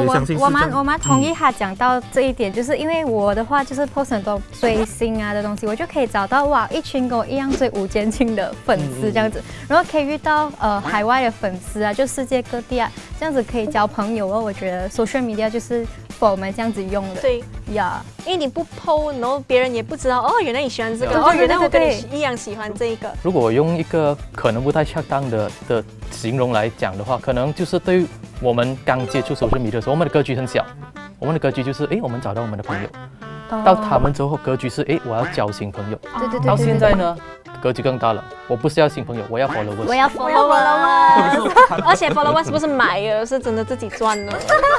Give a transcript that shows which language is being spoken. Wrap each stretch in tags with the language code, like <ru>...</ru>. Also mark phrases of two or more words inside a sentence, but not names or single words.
<zh>蠻同意他講到這一點，就是因為我的話就是 post 很多追星啊的東西，我就可以找到哇一群跟我一樣追吳建慶的粉絲這樣子，然後可以遇到海外的粉絲啊，就世界各地啊，這樣子可以交朋友哦。我覺得</zh> <en>social media</en> <zh>就是for我們這樣子用的。對呀，因為你不 po，然後別人也不知道原來你喜歡這個，原來我跟你一樣喜歡這一個。如果我用一個可能不太恰當的形容來講的話，可能就是對我們剛接觸</zh> <en>social media</en> <zh>的時候，我們的格局很小，我們的格局就是我們找到我們的朋友，到他們之後格局是我要交新朋友，對，到現在呢格局更大了，我不是要新朋友，我要 followers，我要 followers，而且 followers 不是買的，是真的自己賺的。</zh>